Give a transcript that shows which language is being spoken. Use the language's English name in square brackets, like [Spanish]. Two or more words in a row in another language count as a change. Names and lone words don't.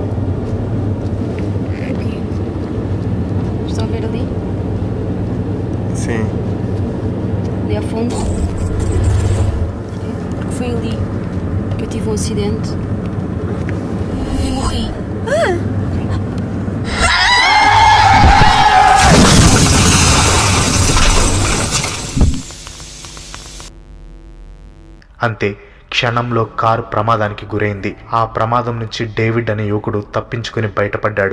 [Portuguese] Aqui. Estão a ver ali? Sim. Ali ao fundo. Porque foi ali que eu tive um acidente e morri. [Telugu] అంతే క్షణంలో కారు ప్రమాదానికి గురైంది. ఆ ప్రమాదం నుంచి డేవిడ్ అనే యువకుడు తప్పించుకుని బయటపడ్డాడు.